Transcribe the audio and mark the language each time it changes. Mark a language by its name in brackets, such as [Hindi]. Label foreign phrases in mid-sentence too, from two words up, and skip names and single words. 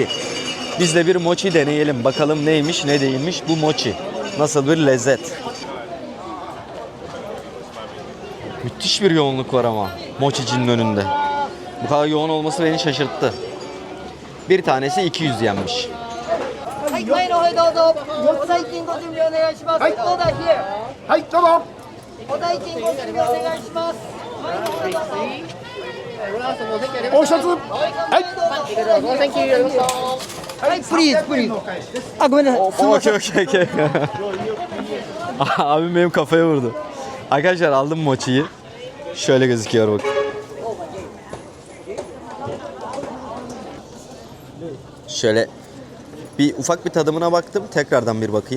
[Turkish] Biz de bir mochi deneyelim. Bakalım neymiş, ne değilmiş bu mochi. Nasıl bir lezzet. Müthiş bir yoğunluk var ama mochicinin önünde. Bu kadar yoğun olması beni şaşırttı. Bir tanesi 200 yenmiş. [Japanese] はい、前の方へどうぞ。お代金ご準備お願いします。オーダーヒエ。はい、どうぞ。お代金ご準備お願いします。もう一つ。はい。はい、 [English] please, please. [Japanese] あ、ごめんなさい。すみません。 [English] Okey, okey, okey. [Turkish] Abim benim kafaya vurdu. Arkadaşlar aldım mochiyi. Şöyle gözüküyor bak. Şöyle ufak bir tadımına baktım. Tekrardan bir bakayım.